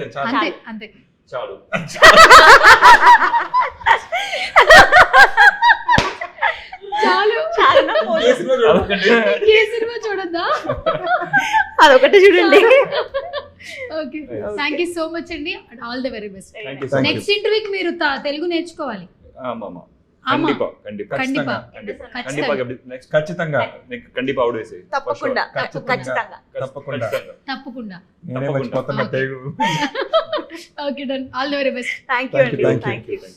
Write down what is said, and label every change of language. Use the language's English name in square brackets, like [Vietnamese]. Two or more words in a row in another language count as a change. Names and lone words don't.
[Telugu] అంతే అంతే చాలు. చాలు. చాలా ఏ సినిమా చూడద్దా? అదొకటి చూడండి. ఓకే, [English] thank you so much [Telugu] అండి. [English] all the very best. Thank you. Thank you. [Telugu] నెక్స్ట్ ఇంటర్వ్యూకి మీరు తెలుగు నేర్చుకోవాలి. [Tamil] ஆமாமா. ஆமா. கண்டிப்பா கண்டிப்பா கண்டிப்பா. கண்டிப்பா [Telugu] ఖచ్చితంగా. [Tamil] கண்டிப்பா நெக்ஸ்ட் [Telugu] ఖచ్చితంగా கண்டிப்பா అవుట్ వేసే. తప్పకుండా ఖచ్చితంగా. తప్పకుండా. తప్పకుండా. నేనే మర్చిపోతున్నా తెలుగు. ఓకే, డన్. [English] all the very best. thank you [Telugu] అండి. [English] Thank you. thank you.